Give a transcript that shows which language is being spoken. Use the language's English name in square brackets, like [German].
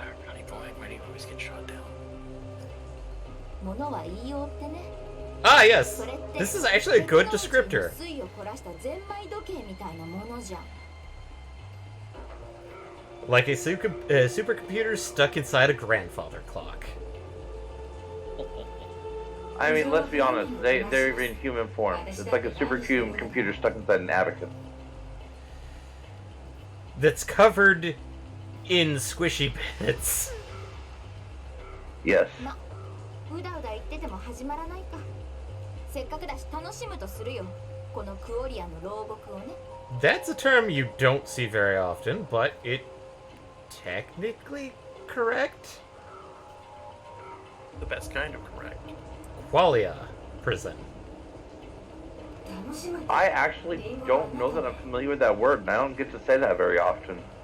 [English] Ronnie boy, why do you always get shot down? [Japanese] 物は言いようってね。 [English] yes. [Japanese] それって [English] This is actually a good descriptor. [Japanese] 水を凝らしたゼンマイ時計みたいなものじゃん。 [English] Like a supercomputer stuck inside a grandfather clock. I mean, let's be honest. They're in human form. It's like a supercube computer stuck inside an abacus. That's covered in squishy bits. Yes. [Japanese] ま、うだうだ言ってても始まらないか。せっかくだし楽しむとするよ。このクオリアの牢獄をね。 [English] That's a term you don't see very often, but it technically correct? The best kind of correct. Qualia prison. [Japanese] 楽しむ [English] I actually don't know that I'm familiar with that word, and I don't get to say that very often.